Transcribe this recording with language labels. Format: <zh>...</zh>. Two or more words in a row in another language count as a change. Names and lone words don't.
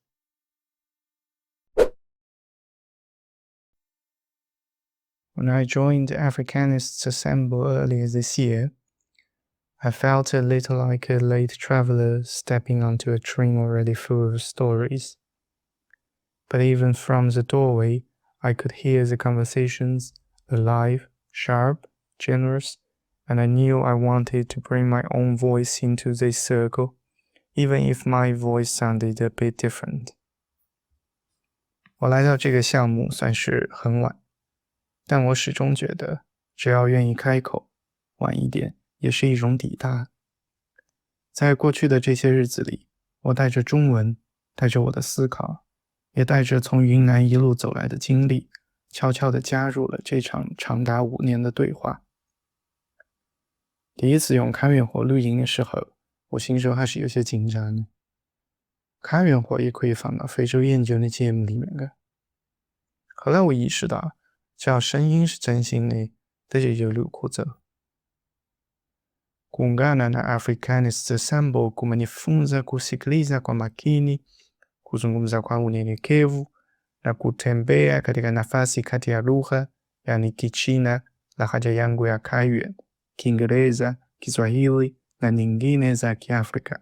<en>When I joined Afrikanists Assemble earlier this year, I felt a little like a late traveler stepping onto a train already full of stories. But even from the doorway, I could hear the conversations, alive, sharp, generous, and I knew I wanted to bring my own voice into this circle, even if my voice sounded a bit different.</en> <zh>我来到这个项目算是很晚，但我始终觉得，只要愿意开口，晚一点也是一种抵达。在过去的这些日子里，我带着中文，带着我的思考，也带着从云南一路走来的经历，悄悄地加入了这场长达5年的对话。第一次用开源火录音的时候，我心中还是有些紧张的。开源火也可以放到非洲研究的节目里面的。后来我意识到，只要声音是真心的，这就有路可走。</zh> <sw>Kuungana na Afrikanists Assemble kumenifunza kusikiliza kwa makini, kuzungumza kwa unyenyekevu na kutembea katika nafasi kati ya lugha, yani Kichina, lahaja yangu ya Kaiyuan, Kiingereza, Kiswahili na nyingine za Kiafrika.</sw>